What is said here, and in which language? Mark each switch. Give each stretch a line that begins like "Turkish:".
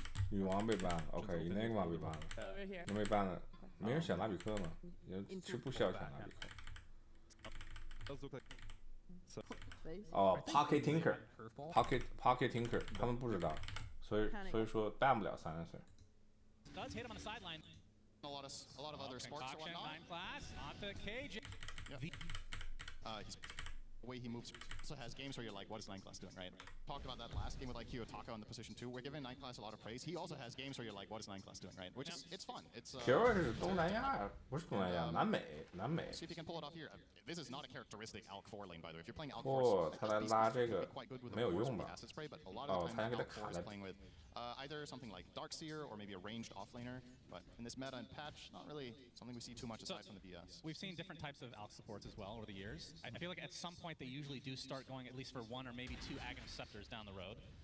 Chinese: 女王被 ban 了 ，OK，Enigma 被 ban 了，
English: Over here.
Chinese: 那被 ban 了，没人选拉比克吗？是不需要选拉比克。哦 ，Pocket Tinker，Pocket Tinker， 他们不知道，所以说 ban 不了Silencer。
English: Does hit him on the sideline. A lot of other sports or whatnot. 9 class onto KJ. He's the way he moves also has games where you're like, what is 9 class doing, right? Talked about that last game with like Kiyotaka on the position 2. We're giving 9 class a lot of praise. He also has games where you're like, what is 9 class doing, right? Which is it's fun. It's
Chinese: Kira 是东南亚，不是东南亚，南美。
English: See if you can pull it off here. This is not a characteristic Alk 4 lane, by the way. If you're playing Alk 4， 4,
Chinese: 他来拉这个
English: quite good with
Chinese: 没有用吧？
English: acid spray, but a lot of the time Alk 4 is
Chinese: 在
English: playing with either something like Darkseer or maybe a ranged offlaner. But in this meta and patch, not really something we see too much aside from the BS. We've seen different types of Alk supports as well over the years. I feel like at some point they usually do start going at least for 1 or maybe 2 Aghanim Scepters down the road.